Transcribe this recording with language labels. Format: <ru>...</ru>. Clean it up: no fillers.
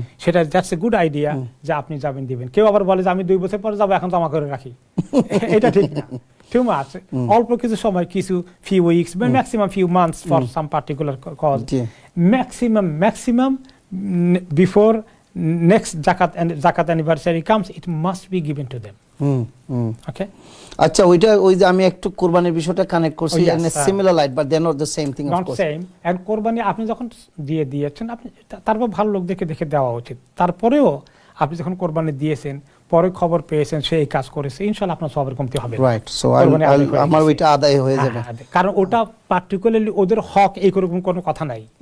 <bn>সেটা that's a good idea যে আপনি যাবেন দিবেন। কেউ আবার বলে যে আমি 2 বছর পরে যাবো, এখন জমা করে রাখি, এটা ঠিক না।</bn> <en>Too much.</en> <bn>অল্প কিছু সময়, কিছু</bn> <en>few weeks, but maximum few months for some particular cause. Maximum before next zakat anniversary comes, it must be given to them. Okay.</en> <bn>আচ্ছা, ওই যে আমি একটু কুরবানির বিষয়টা কানেক্ট করছি,</bn> <en>in a similar light, but they're not the same thing, of course. Not same.</en> <bn>And কুরবানি আপনি যখন দিয়েছেন, আপনি তারপর ভালো লোক দেখে দেওয়া উচিত। তারপরেও আপনি যখন কোরবানি দিয়েছেন, পরে খবর পেয়েছেন সে এই কাজ করেছে, ইনশাআল্লাহ আপনার সবের কমতি হবে। রাইট, সো আমার ওইটা আদায় হয়ে যাবে, কারণ ওটা পার্টিকুলারলি ওদের হক, এই রকম কোনো কথা নাই।</bn>